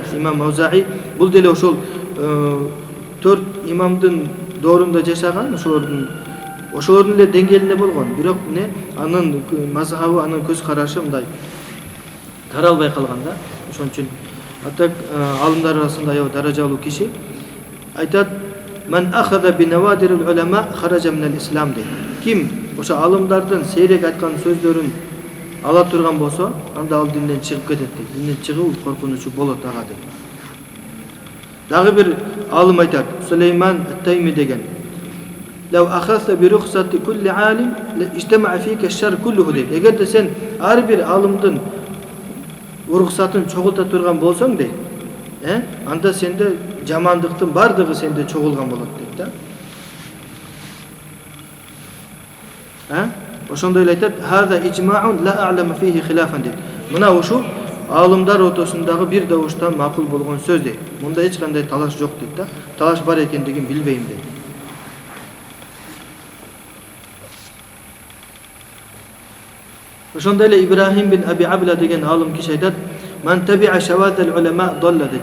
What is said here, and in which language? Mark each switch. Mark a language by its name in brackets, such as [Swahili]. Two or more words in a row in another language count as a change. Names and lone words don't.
[Kyrgyz] Имам Аузаи бул деле ошол 4 имамдын доорунда жашаган, ошолордун эле деңгээлинде болгон. Бирок анын мазхабы, анын көз карашы мындай таралбай калган да. Ошон үчүн атак алымдар арасында аябай даражалуу киши айтат: [Arabic] "من أخذ بنوادر العلماء خرج من الإسلام" дейт. [Kyrgyz] Ким ошо алымдардын сейрек айткан сөздөрүн ала турган болсо, анда ал динден чыгып кетет дейт. Динден чыгуу коркунучу болот ага дейт. Дагы бир алым айтат, Сулейман ат-Тайми деген. [Arabic] "لو أخذت برخصة كل عالم اجتمع فيك الشر كله" дейт. [Kyrgyz] Эгерде сен ар бир алымдын уруксатын чогулта турган болсоң дейт, анда сенде жамандыктын бардыгы сенде чогулган болот дейт да. Ошондой эле айтат: [Arabic] "هذا إجماع لا أعلم فيه خلافا" дейт. [Kyrgyz] Мына ушу алымдар ортосундагы бир добуштан макул болгон сөз дейт. Мында эч кандай талаш жок дейт да. Талаш бар экендигин билбейм дейт. Ошондой эле Ибрахим бин Аби Абла деген алым киши айтат: [Arabic] "من تتبع شواذ العلماء ضل" [Kyrgyz] дейт.